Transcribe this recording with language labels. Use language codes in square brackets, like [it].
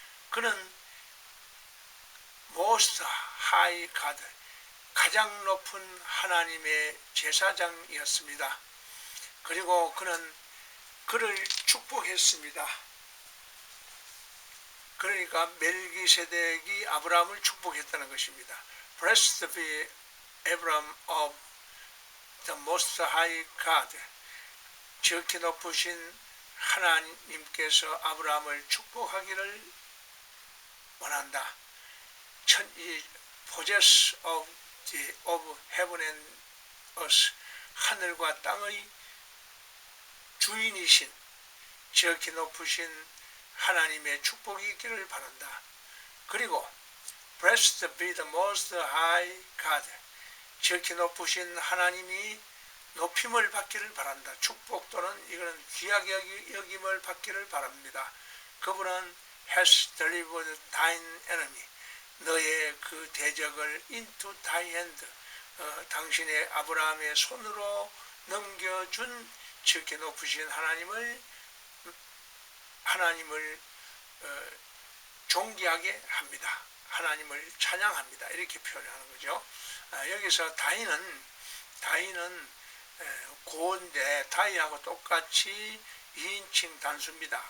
[ko] 그는 [en] Most High God, [ko] 가장 높은 하나님의 제사장이었습니다. 그리고 그는 그를 축복했습니다. 그러니까 멜기세덱이 아브라함을 축복했다는 것입니다. [en] Blessed be Abraham of the Most High God. [ko] 지극히 높으신 하나님께서 아브라함을 축복하기를 원한다. [en] Possess of heaven and earth. [ko] 하늘과 땅의 주인이신 지극히 높으신 하나님의 축복이 있기를 바란다. 그리고 [en] Blessed be the Most High God. [ko] 지극히 높으신 하나님이 높임을 받기를 바란다. 축복 또는 이거는 귀하게 여김을 받기를 바랍니다. 그분은 [en] has delivered thine enemy. [ko] 너의 그 대적을 [en] into thy hand. [ko] 당신의 아브라함의 손으로 넘겨준 지극히 높으신 하나님을 존귀하게 합니다. 하나님을 찬양합니다. 이렇게 표현하는 거죠. 여기서 다인은 고인데 다이하고 똑같이 2인칭 단수입니다.